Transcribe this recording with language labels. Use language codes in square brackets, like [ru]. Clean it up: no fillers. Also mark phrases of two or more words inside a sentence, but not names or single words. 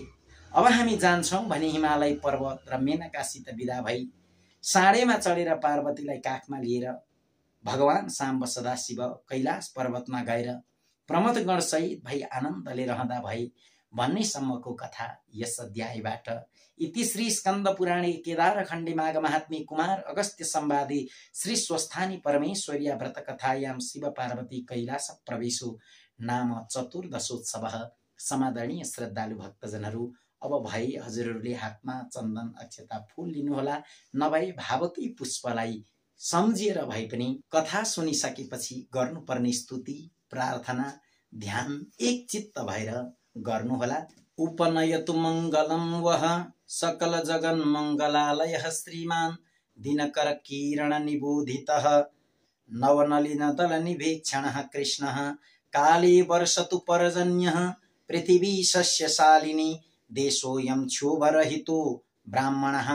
[ne] अब हामी जान्छौँ भनी हिमालय पर्वत र मेनकासित विदा भई साँडेमा चढेर पार्वतीलाई काखमा लिएर भगवान साम्ब सदाशिव कैलाश पर्वतमा गएर प्रमथगण सहित भई आनन्दले रहँदा भए भन्नेसम्मको कथा यस अध्यायबाट। [sa] इति श्री स्कन्द पुराणे केदारखण्डे माघ महात्म्ये कुमार अगस्त्य संवादे श्री स्वस्थानी परमेश्वर्या व्रत कथायां शिव पार्वती कैलास प्रवेशो नाम चतुर्दशोत्सवः। [ne] समादरणीय श्रद्धालु भक्तजनहरू, अब भाइ हजुरहरूले हातमा चन्दन अक्षता फूल लिनुहोला, नभए भावकै पुष्पलाई सम्झिएर भए पनि कथा सुनिसकेपछि गर्नुपर्ने स्तुति प्रार्थना ध्यान एक चित्त भएर गर्नुहोला। [sa] उपनयतु मङ्गलं वः सकल जगन् मङ्गलालयः श्रीमान् दिनकर किरण निबोधितः नवनलिन दल निभीक्षणः कृष्णः काले वर्षतु पर्जन्यः पृथिवी सस्यशालिनी देशोऽयं क्षोभरहितो ब्राह्मणः